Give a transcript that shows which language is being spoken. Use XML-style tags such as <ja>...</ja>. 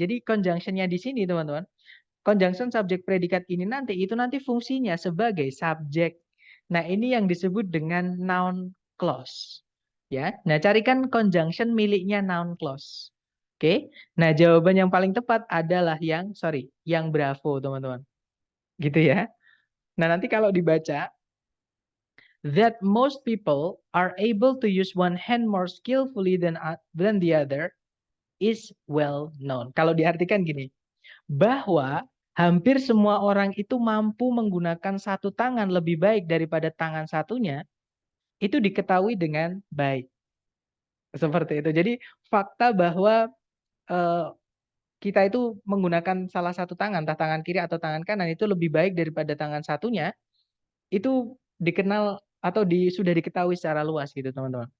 <id>Jadi conjunctionnya di sini, teman-teman. Conjunction subjek predikat ini nanti itu nanti fungsinya sebagai subjek. Nah, ini yang disebut dengan noun clause. Ya. Nah, carikan conjunction miliknya noun clause. Oke. Nah, jawaban yang paling tepat adalah yang bravo, teman-teman. Gitu ya. Nah, nanti kalau dibaca</id> <en>that most people are able to use one hand more skillfully than the other is well known.</en> <id>Kalau diartikan gini, bahwa hampir semua orang itu mampu menggunakan satu tangan lebih baik daripada tangan satunya, itu diketahui dengan baik. Seperti itu. Jadi fakta bahwa eh, kita itu menggunakan salah satu tangan, entah tangan kiri atau tangan kanan itu lebih baik daripada tangan satunya, itu dikenal atau sudah diketahui secara luas gitu teman-teman.</id>